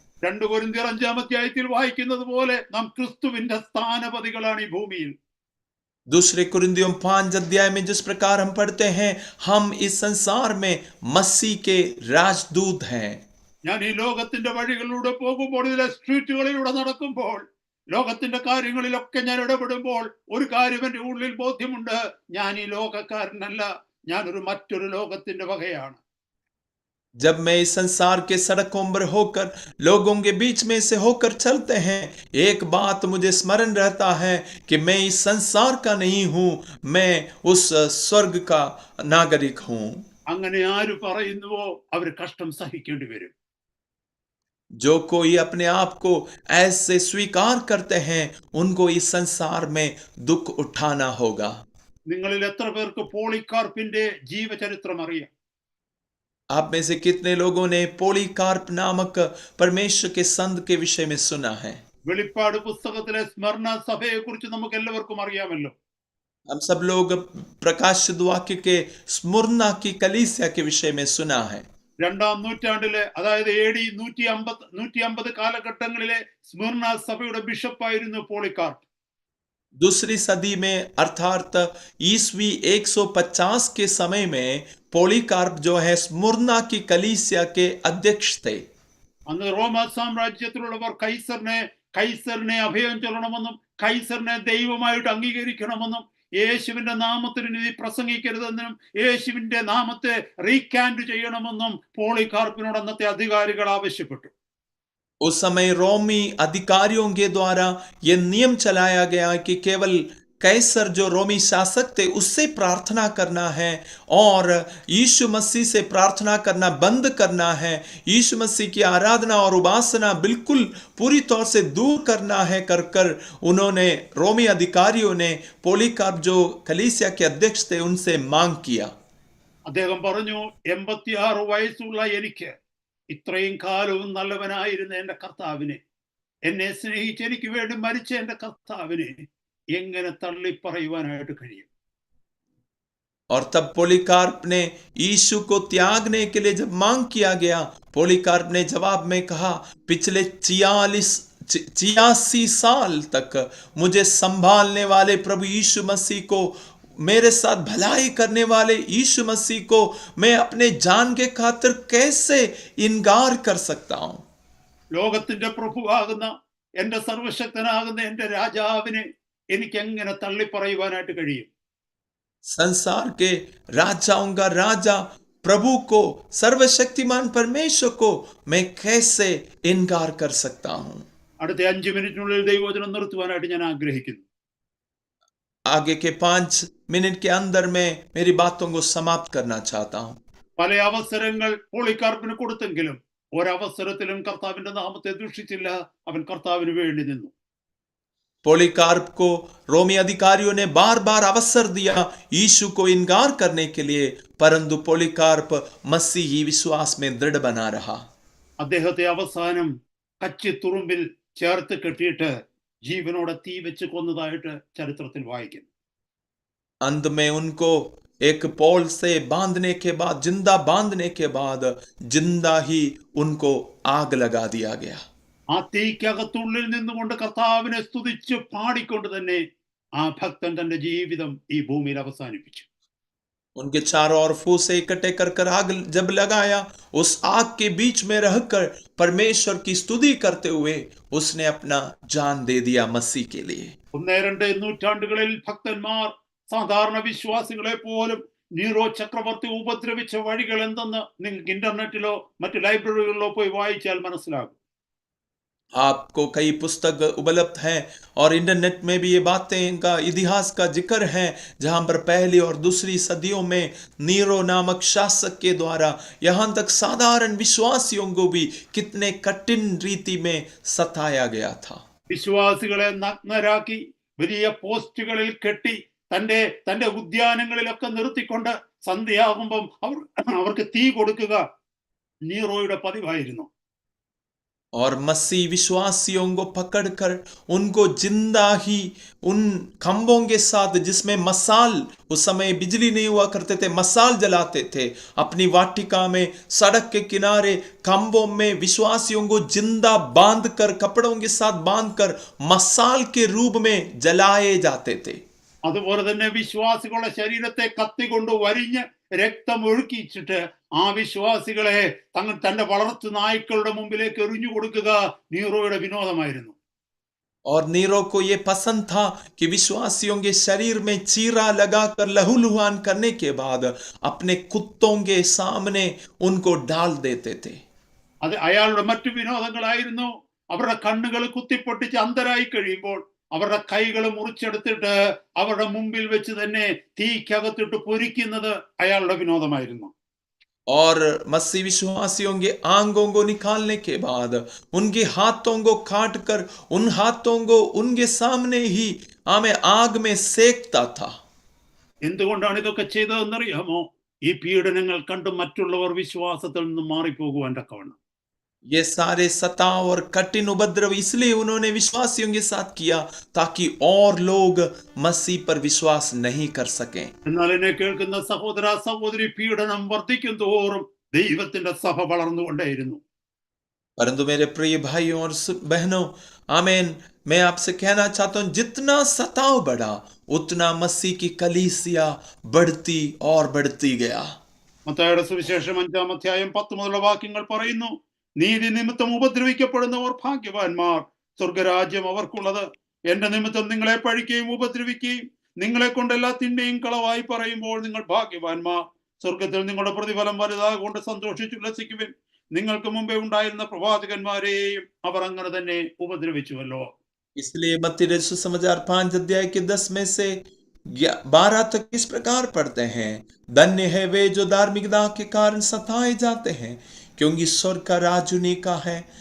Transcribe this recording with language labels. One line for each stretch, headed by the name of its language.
Malayalam: 2 കൊരിന്ത്യർ 5-ാം അധ്യായത്തിൽ വായിക്കുന്നത് പോലെ നാം ക്രിസ്തുവിന്റെ സ്ഥാനപതികളാണ് ഈ ഭൂമിയിൽ.
Hindi: दूसरे कुरिन्थियों 5 अध्याय में जिस प्रकार हम पढ़ते हैं, हम इस संसार में मसीह के राजदूत हैं।
Malayalam: ഞാൻ ഈ ലോകത്തിന്റെ വഴികളിലൂടെ പോകുമ്പോൾ, ഇതിലെ സ്ട്രീറ്റുകളിലൂടെ നടക്കുമ്പോൾ, ലോകത്തിന്റെ കാര്യങ്ങളിലൊക്കെ ഞാൻ ഇടപെടുമ്പോൾ ഒരു കാര്യം എൻ്റെ ഉള്ളിൽ ബോധ്യമുണ്ട്: ഞാൻ ഈ ലോകക്കാരനല്ല, ഞാനൊരു മറ്റൊരു ലോകത്തിന്റെ വകയാണ്.
Hindi: जब मैं इस संसार के सड़कों पर होकर, लोगों के बीच में से होकर चलते हैं, एक बात मुझे स्मरण रहता है कि मैं इस संसार का नहीं हूं, मैं उस स्वर्ग का नागरिक हूं।
Malayalam: അങ്ങനെ ആര് പറയുന്നുവോ അവർ കഷ്ടം സഹിക്കേണ്ടി വരും.
Hindi: जो कोई अपने आप को ऐसे स्वीकार करते हैं, उनको इस संसार में दुख उठाना होगा।
Malayalam: നിങ്ങളിൽ എത്ര പേർക്ക് പോളികാർപ്പിന്റെ ജീവചരിത്രം അറിയാം?
Hindi: आप में से कितने लोगों ने पोलीकार्प नामक परमेश्वर के संत के विषय में सुना है?
Malayalam: വെളിപ്പാട് പുസ്തകത്തിലെ സ്മരണ സഭയെ കുറിച്ച് നമുക്ക് എല്ലാവർക്കും അറിയാമല്ലോ.
Hindi: हम सब लोग प्रकाशित वाक्य के स्मुरना की कलीसिया के विषय में सुना है।
Malayalam: 2-ാം നൂറ്റാണ്ടിലെ, അതായത് AD 150 കാലഘട്ടങ്ങളിലെ സ്മിർന സഭയുടെ ബിഷപ്പായിരുന്നു പോളികാർപ്പ്.
Hindi: दूसरी सदी में अर्थात ईस्वी 150 के समय में पोलीकार्प जो है स्मुरना की कलीसिया के अध्यक्ष थे।
Malayalam: അന്ന് റോമ സാമ്രാജ്യത്തിലുള്ളവർ കൈസറിനെ അഭയം ചൊല്ലണമെന്നും കൈസറിനെ ദൈവമായിട്ട് അംഗീകരിക്കണമെന്നും യേശുവിന്റെ നാമത്തിൽ നീ പ്രസംഗിക്കരുതെന്നും യേശുവിന്റെ നാമത്തെ റീകാൻഡ് ചെയ്യണമെന്നും പോളികാർപ്പിനോട് അന്നത്തെ അധികാരികൾ ആവശ്യപ്പെട്ടു.
Hindi: उस समय रोमी अधिकारियों के द्वारा यह नियम चलाया गया कि केवल कैसर जो रोमी शासक थे उससे प्रार्थना करना है और यीशु मसीह से प्रार्थना करना बंद करना है। यीशु मसीह की आराधना और उपासना बिल्कुल पूरी तौर से दूर करना है कर उन्होंने, रोमी अधिकारियों ने पोलीकार्प जो कलीसिया के अध्यक्ष थे उनसे मांग किया।
Malayalam: അദ്ദേഹം പറഞ്ഞു, 86 വയസ്സുള്ള എനിക്ക് ഇത്രയും കാലവും നല്ലവനായിരുന്ന എൻ്റെ കർത്താവിനെ, എന്നെ സ്നേഹിച്ച് എനിക്ക് വേണ്ടി മരിച്ച എൻ്റെ കർത്താവിനെ എങ്ങനെ തള്ളിപ്പറയുവാനായിട്ട് കഴിയും?
Hindi: और तब पोलीकार्प ने यीशु को त्यागने के लिए जब मांग किया गया, पोलीकार्प ने जवाब में कहा, पिछले 86 साल तक मुझे संभालने वाले प्रभु यीशु मसीह को, मेरे साथ भलाई करने वाले यीशु मसीह को मैं अपने जान के खातिर कैसे इनकार कर सकता हूं?
Malayalam: ലോകത്തിന്റെ പ്രഭുവാകുന്ന, എൻ്റെ സർവശക്തനാകുന്ന എൻ്റെ രാജാവിനെ എനിക്ക് എങ്ങനെ തള്ളിപ്പറയുവാനായിട്ട് കഴിയും?
Hindi: संसार के राजाओं का राजा प्रभु को, सर्वशक्तिमान परमेश्वर को मैं कैसे इनकार कर सकता हूं?
Malayalam: അടുത്ത 5 മിനിറ്റിനുള്ളിൽ ദൈവവചനം നിർത്തുവാനായിട്ട് ഞാൻ ആഗ്രഹിക്കുന്നു.
Hindi: आगे के 5 मिनट के अंदर मैं मेरी बातों को समाप्त करना चाहता हूं।
Malayalam: പല അവസരങ്ങൾ പോളികാർപ്പിന് കൊടുത്തെങ്കിലും ഒരവസരത്തിലും കർത്താവിന്റെ നാമത്തെ ദുഷിച്ചില്ല. അവൻ കർത്താവിന് വേണ്ടി നിന്നു.
Hindi: पोलीकार्प को रोमी अधिकारियों ने बार बार अवसर दिया यीशु को इनकार करने के लिए, परंतु पोलीकार्प मसीही विश्वास में दृढ़ बना रहा।
Malayalam: അദ്ദേഹത്തെ അവസാനം കച്ചിത്തുറുമ്പിൽ ചേർത്ത് കെട്ടിയിട്ട് ജീവനോടെ തീ വെച്ച് കൊന്നതായിട്ട് ചരിത്രത്തിൽ വായിക്കുന്നു.
Hindi: अंत में उनको एक पोल से बांधने के बाद, जिंदा बांधने के बाद, जिंदा ही उनको आग लगा दिया गया।
Malayalam: ആ തീക്കകത്തുള്ളിൽ നിന്നുകൊണ്ട് കർത്താവിനെ സ്തുതിച്ച് പാടിക്കൊണ്ട് തന്നെ ആ ഭക്തൻ തന്റെ ജീവിതം ഈ ഭൂമിയിൽ അവസാനിപ്പിച്ചു.
Hindi: उनके चारों ओर फूसे इकट्ठे कर आग जब लगाया, उस आग के बीच में रहकर परमेश्वर की स्तुति करते हुए उसने अपना जान दे दिया मसीह के लिए।
Malayalam: 1-2 നൂറ്റാണ്ടുകളിൽ ഭക്തന്മാർ സാധാരണ വിശ്വാസികളെ പോലും നീറോ ചക്രവർത്തി ഉപദ്രവിച്ച വഴികൾ എന്തെന്ന് നിങ്ങൾക്ക് ഇന്റർനെറ്റിലോ മറ്റു ലൈബ്രറികളിലോ പോയി വായിച്ചാൽ മനസ്സിലാകും.
Hindi: आपको कई पुस्तक उपलब्ध हैं और इंटरनेट में भी ये बातें का इतिहास का जिक्र है, जहां पर पहली और दूसरी सदियों में नीरो नामक शासक के द्वारा यहां तक साधारण विश्वासियों को भी कितने कठिन रीति में सताया गया था।
Malayalam: വിശ്വാസികളെ നഗ്നരാക്കി വലിയ പോസ്റ്റുകളിൽ കെട്ടി തന്റെ ഉദ്യാനങ്ങളിലൊക്കെ നിർത്തിക്കൊണ്ട് സന്ധ്യയാകുമ്പം അവർക്ക് തീ കൊടുക്കുക നീറോയുടെ പതിവായിരുന്നു.
Hindi: और मसीह विश्वासियों को पकड़कर उनको जिंदा ही उन खंभों के साथ, जिसमें मसाल, उस समय बिजली नहीं हुआ करते थे, मसाल जलाते थे, अपनी वाटिका में सड़क के किनारे खंभों में विश्वासियों को जिंदा बांधकर, कपड़ों के साथ बांधकर मसाल के रूप में जलाए जाते थे।
Malayalam: അതുപോലെ തന്നെ വിശ്വാസികളുടെ ശരീരത്തെ കത്തികൊണ്ട് വരിഞ്ഞ് രക്തം ഒഴുക്കിച്ചിട്ട് ആ വിശ്വാസികളെ തന്റെ വളർത്തു നായ്ക്കളുടെ മുമ്പിലേക്ക് എറിഞ്ഞു കൊടുക്കുക നീറോയുടെ വിനോദമായിരുന്നു.
Hindi: और नीरो को यह पसंद था कि विश्वासियों के शरीर में चीरा लगाकर लहूलुहान करने के बाद अपने कुत्तों के सामने उनको डाल देते थे।
Malayalam: അത് അയാളുടെ മറ്റു വിനോദങ്ങളായിരുന്നു. അവരുടെ കണ്ണുകൾ കുത്തിപ്പൊട്ടിച്ച് അന്ധരായി കഴിയുമ്പോൾ അവരുടെ കൈകൾ മുറിച്ചെടുത്തിട്ട് അവരുടെ മുമ്പിൽ വെച്ച് തന്നെ തീക്കകത്തിട്ട് പൊരിക്കുന്നത് അയാളുടെ വിനോദമായിരുന്നു.
Hindi: और मसीह विश्वासियों के आंगों को निकालने के बाद उनके हाथों को काट कर उन हाथों को उनके सामने ही हमें आग में सेकता था।
Malayalam: എന്തുകൊണ്ടാണ് ഇതൊക്കെ ചെയ്തതെന്നറിയാമോ? ഈ പീഡനങ്ങൾ കണ്ട് മറ്റുള്ളവർ വിശ്വാസത്തിൽ നിന്ന് മാറിപ്പോകുവാൻ തക്കവണ്ണം.
Hindi: ये सारे सताव और कठिन उपद्रव इसलिए उन्होंने विश्वासियों के साथ किया ताकि और लोग मसीह पर विश्वास नहीं कर सकें।
Malayalam: എന്നാൽ എന്നെ കേൾക്കുന്ന സഹോദര സഹോദരി, പീഡനം വർദ്ധിക്കും തോറും ദൈവത്തിന്റെ സഭ വളർന്നുകൊണ്ടേയിരുന്നു.
Hindi: परंतु मेरे प्रिय भाइयों और बहनों, आमीन, मैं आपसे कहना चाहता हूं, जितना सताव बढ़ा उतना मसीह की कलीसिया बढ़ती और बढ़ती गया।
Malayalam: മത്തായിയുടെ സുവിശേഷം 5-ാം അധ്യായം 10 മുതലുള്ള വാക്യങ്ങൾ പറയുന്നു, നീതി നിമിത്തം ഉപദ്രവിക്കപ്പെടുന്നവർ ഭാഗ്യവാന്മാർ, സ്വർഗരാജ്യം അവർക്കുള്ളത്. എന്റെ നിമിത്തം നിങ്ങളെ പഴിക്കുകയും ഉപദ്രവിക്കുകയും നിങ്ങളെ കൊണ്ട് എല്ലാ തിന്മയും കളവായി പറയുമ്പോൾ നിങ്ങൾ ഭാഗ്യവാന്മാർ, സ്വർഗത്തിൽ നിങ്ങളുടെ പ്രതിഫലം വലുതാകൊണ്ട് സന്തോഷിച്ചുല്ലസിക്കുവിൻ. നിങ്ങൾക്ക് മുമ്പേ ഉണ്ടായിരുന്ന പ്രവാചകന്മാരെയും അവർ അങ്ങനെ തന്നെ ഉപദ്രവിച്ചുവല്ലോ.
Hindi: इसलिए मत्ती रचित सुसमाचार 5 अध्याय के 10 में से 12 तक इस प्रकार पढ़ते हैं, धन्य है वे जो धार्मिकता के कारण सताए जाते हैं, क्योंकि स्वर्ग का राज उन्हीं का है।